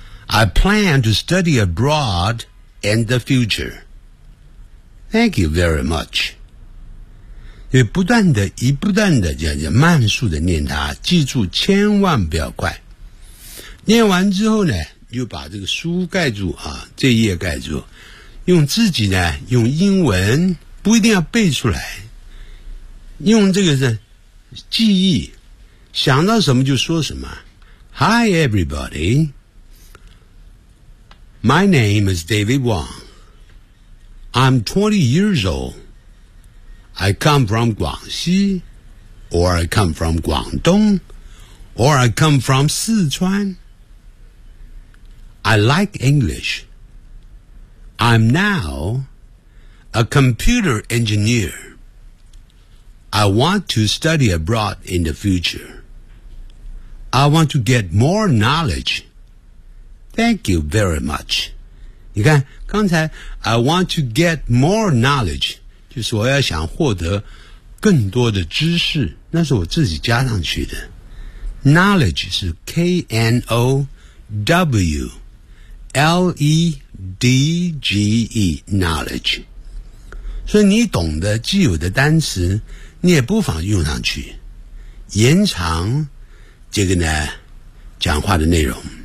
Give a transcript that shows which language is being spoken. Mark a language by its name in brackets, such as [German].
[English] I plan to study abroad in the future. Thank you very much. [Chinese] 也不断的一不断的这样慢速的念它，记住千万不要快。念完之后呢，又把这个书盖住啊，这页盖住，用自己呢用英文，不一定要背出来，用这个是记忆，想到什么就说什么。 [English] Hi everybody, my name is David Wang. I'm 20 years old. I come from Guangxi, or I come from Guangdong, or I come from Sichuan. I like English. I'm now a computer engineer. I want to study abroad in the future. I want to get more knowledge. Thank you very much. [Chinese] 你看，刚才 [English] I want to get more knowledge. [Chinese] 就是我要想获得更多的知识，那是我自己加上去的。 [English] Knowledge [Chinese] 是 [English] K-N-O-W-L-E-D-G-E, knowledge. [Chinese] 所以你懂得既有的单词，你也不妨用上去，延长这个呢讲话的内容。